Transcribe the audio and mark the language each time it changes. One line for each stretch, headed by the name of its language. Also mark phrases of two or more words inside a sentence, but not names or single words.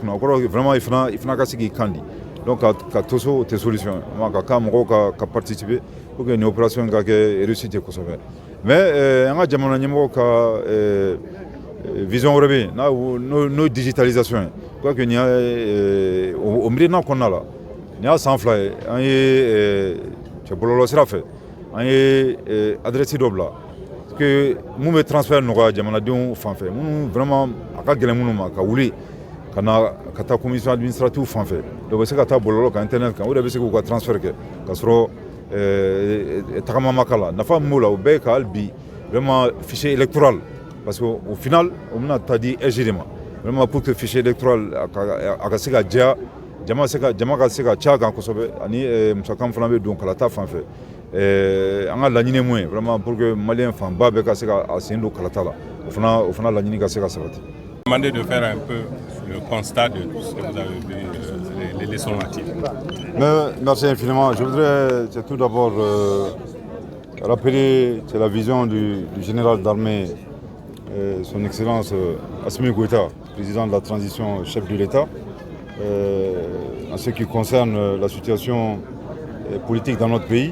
Bambara: o kɔrɔ vraiment i fana ka se k'i kan di donc ka to so o tɛ solution ye ka kan mɔgɔw ka participer
French: pour que
Bambara: nin opération ka kɛ réussite kosɛbɛ mais an ka jamana ɲɛmɔgɔ ka vision wɛrɛ bɛ yen n'o digitalisation ye
French: je crois que
Bambara: nin y'a o miirina kɔnɔna la nin y'a san 2 ye an ye cɛ bɔlɔlɔ sira fɛ an ye adresse dɔ bila que mun bɛ transfert nɔgɔya jamanadenw fan fɛ minnu vraiment a ka gɛlɛn minnu ma ka wuli ka taa
French: commission administrative
Bambara: fan fɛ dɔ bɛ se ka taa bɔlɔlɔ kan internet kan o de bɛ se k'u ka transfert kɛ ka sɔrɔ tagama ma k'a la nafa min b'o la o bɛɛ ye ka hali bi
French: vraiment fichier électoral parce que au final
Bambara: o bɛna taa di EJ de ma
French: vraiment pour que fichier électoral
Bambara: a ka se ka jɛya jama ka se ka ca kan kosɛbɛ ani musaka min fana bɛ don kalata fan fɛ an ka laɲini mun ye
French: vraiment pour que
Bambara: maliyɛn fanba bɛɛ ka se ka sen don kalata la o fana laɲini ka se ka sabati.
French: Demandé de faire un peu le constat de tout ce que vous avez vu, les leçons à tirer. Merci infiniment. Je voudrais tout d'abord rappeler la vision du général d'armée, son Excellence Assimi Goïta, président de la transition, chef de l'État, en ce qui concerne la situation politique dans notre pays.